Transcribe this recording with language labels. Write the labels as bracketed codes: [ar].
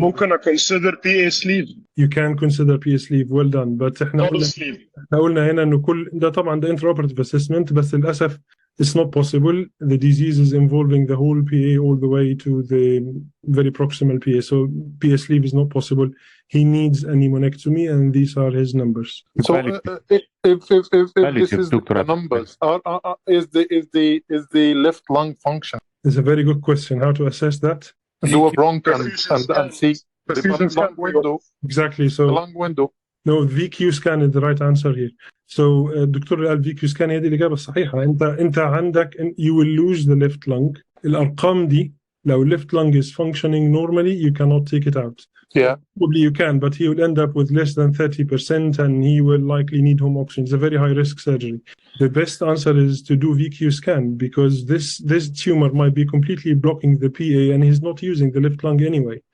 [ar] ممكن [en] consider PA sleeve. You can consider PA sleeve. Well done. [ar] But احنا قلنا هنا إنه كل ده طبعا ده intraoperative assessment، بس للأسف [en] it's not possible. The disease is involving the whole PA all the way to the very proximal PA. So PA sleeve is not possible. He needs a pneumonectomy, and these are his numbers. So if this is the numbers, is the left lung function? It's a very good question. How to assess that? Do a bronch and see the lung window. Exactly. So the lung window. No, VQ scan is the right answer here. [ar] So دكتور قال VQ scan هذه الإجابة الصحيحة. أنت عندك [en] you will lose the left lung. [ar] الأرقام دي لو [en] left lung is functioning normally, you cannot take it out. Yeah. Probably you can, but he will end up with less than 30%, and he will likely need home oxygen. It's a very high risk surgery. The best answer is to do VQ scan, because this tumor might be completely blocking the PA, and he's not using the left lung anyway.